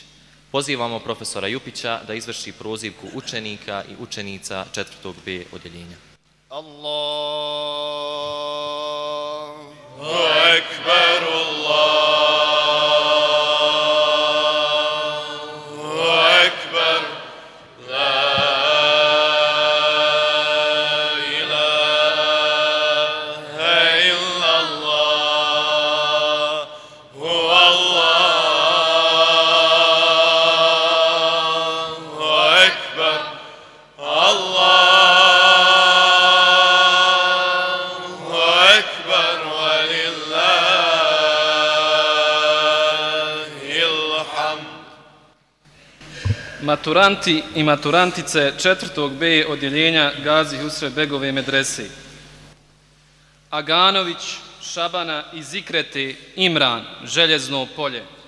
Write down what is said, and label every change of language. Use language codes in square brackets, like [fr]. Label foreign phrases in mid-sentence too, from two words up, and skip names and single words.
[bs] Pozivamo profesora Jupića da izvrši prozivku učenika i učenica 4. B odjeljenja. [ar] Allahu أكبر، الله أكبر, la إله إلا الله، الله أكبر، الله أكبر، ولله الحمد. [bs] Maturanti i maturantice 4. B odjeljenja Gazi Husrev Begove medrese. Aganović Šabana i Zikrete Imran, Željezno polje.